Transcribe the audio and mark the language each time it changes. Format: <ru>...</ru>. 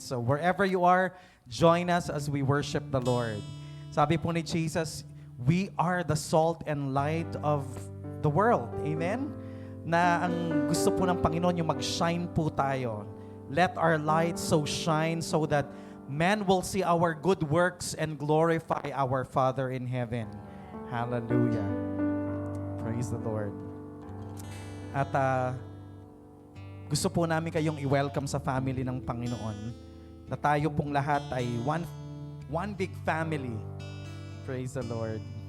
<en>So wherever you are, join us as we worship the Lord.</en> <tl>Sabi po ni Jesus,</tl> <en>we are the salt and light of the world. Amen?</en> <tl>Na ang gusto po ng Panginoon yung mag-shine po tayo.</tl> <en>Let our light so shine so that men will see our good works and glorify our Father in heaven.</en> <tl>Hallelujah.</tl> <en>Praise the Lord.</en> <tl>At gusto po namin kayong i-welcome sa family ng Panginoon na tayo pong lahat ay</tl> <en>one big family.</en> <tl>Praise the Lord.</tl>